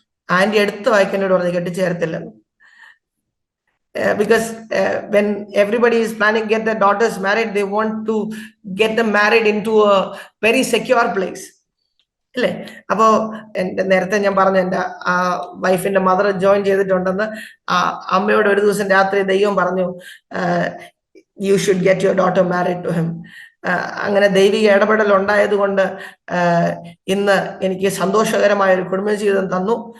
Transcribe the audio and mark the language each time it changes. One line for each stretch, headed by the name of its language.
Malayalam: Anti എടുത്ത് വായിക്കുന്നോട് പറഞ്ഞ് കെട്ടിച്ചു തരത്തില്ലെന്ന്.
English: Because when everybody is planning to get their daughters married, they want to get them married into a very secure place.
Malayalam: അല്ലേ? അപ്പോ നേരത്തെ ഞാൻ പറഞ്ഞു എൻ്റെ വൈഫിന്റെ മദർ ജോയിൻ ചെയ്തിട്ടുണ്ടെന്ന്. അമ്മയോട് ഒരു ദിവസം രാത്രി ദൈവം പറഞ്ഞു,
English: You should get your daughter married to him.
Malayalam: അങ്ങനെ ദൈവിക ഇടപെടൽ ഉണ്ടായത് കൊണ്ട് ഇന്ന് എനിക്ക് സന്തോഷകരമായ ഒരു കുടുംബജീവിതം തന്നു.